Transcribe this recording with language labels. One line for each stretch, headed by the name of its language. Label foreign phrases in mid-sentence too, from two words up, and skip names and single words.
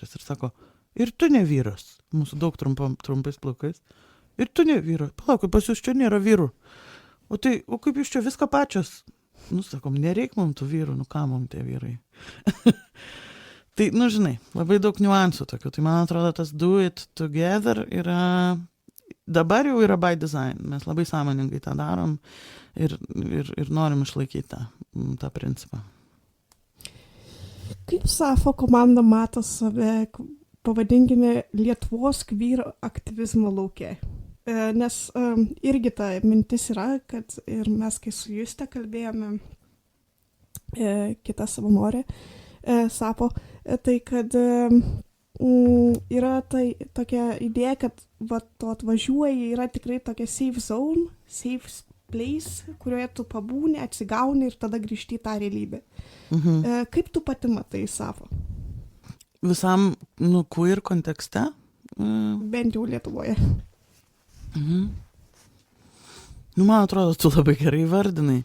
Lithuanian: Ir sako, ir tu ne vyras, mūsų daug trumpais plaukais, ir tu ne vyras, palauk, pas jūs čia nėra vyrų. O kaip jūs čia viską pačios? Sakom, nereik mum tų vyrų, ką mum tie vyrai. Tai, žinai, labai daug niuansų tokių. Tai man atrodo, tas
English: do it together
Lithuanian: dabar jau yra
English: by design.
Lithuanian: Mes labai sąmoningai tą darom ir norim išlaikyti tą principą. Kaip Safo komanda mato save, pavadinkime, Lietuvos queer aktyvizmo lauke? Nes irgi ta mintis yra, kad ir mes, kai su Juste kalbėjome, kita savanorė, Safo, tai kad yra tai tokia idėja, kad tu atvažiuoji, yra tikrai tokia
English: safe zone, safe place,
Lithuanian: kurioje tu pabūni, atsigauni ir tada grįžti į tą realybę. Kaip tu pati matai Safo? Visam, queer kontekste? Bent jau Lietuvoje. Man atrodo, tu labai gerai vardinai.